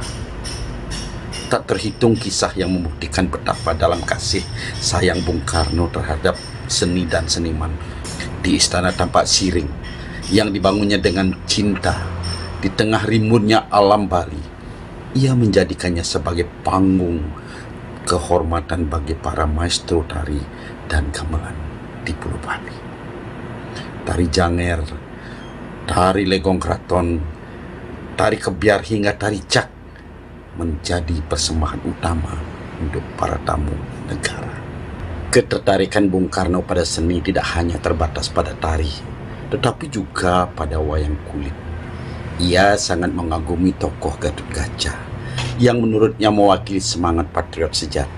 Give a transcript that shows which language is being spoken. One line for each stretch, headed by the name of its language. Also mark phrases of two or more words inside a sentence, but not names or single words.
Indonesian: Tak terhitung kisah yang membuktikan betapa dalam kasih sayang Bung Karno terhadap seni dan seniman. Di Istana Tampak Siring yang dibangunnya dengan cinta di tengah rimbunnya alam Bali, ia menjadikannya sebagai panggung kehormatan bagi para maestro tari dan gamelan di Pulau Bali. Tari Janger, tari Legong Kraton, tari Kebiar hingga tari Cak menjadi persembahan utama untuk para tamu negara. Ketertarikan Bung Karno pada seni tidak hanya terbatas pada tari, tetapi juga pada wayang kulit. Ia sangat mengagumi tokoh Gatot Kaca yang menurutnya mewakili semangat patriot sejati.